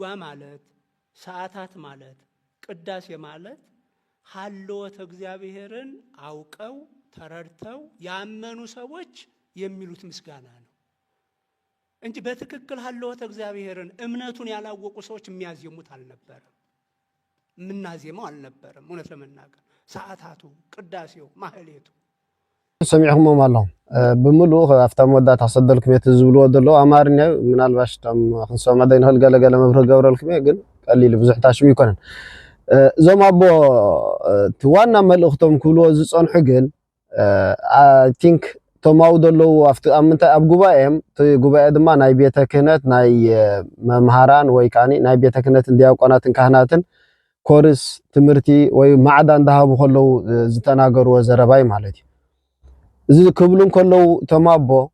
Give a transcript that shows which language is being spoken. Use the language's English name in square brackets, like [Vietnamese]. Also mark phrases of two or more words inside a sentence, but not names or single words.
[Amharic] ማለት ሰዓታት ማለት ቅዳሴ ማለት ሀልወተ እግዚአብሔርን አውቀው ተረድተው ያመኑ ሰዎች የሚሉት ምስጋና ነው እንጂ በትክክል ሀልወተ እግዚአብሔርን እምነቱን ያላወቁ ሰዎች የሚያዜሙት አልነበረም ምናዜመው አልነበረም እውነት ለመናገር ሰዓታቱ ቅዳሴው ማህሌቱ [Tigrinya] ሰሚዕኩም ኣለኹም ብሙሉእ ኣብታ መወዳእታ ክሰደልኩም እየ ዝብልዎ ዘሎ ኣማርኛ ምናልባሽ ቶም ክንሰምዖ ዘይንኽእል ገለገለ መብርህ ገብረልኩም እየ ግን ቀሊል ብዙሕ ታሽሙ ይኮነን እዞም ኣቦ እቲ ዋና መልእኽቶም ክብልዎ ዝፀንሑ ግን [English] I think [Tigrinya] ቶም ኣብኡ ዘለው ኣብ ጉባኤም እቲ ጉባኤ ድማ ናይ ቤተ ክህነት ናይ መምሃራን ወይ ከዓኒ ናይ ቤተ ክህነትን ዲያቆናትን ካህናትን ኮርስ ትምህርቲ ወይ ማዕዳ እንዳሃቡ ከለው ዝተናገርዎ ዘረባይ ማለት እዩ እዚ ክብሉ ከለው ቶም ኣቦ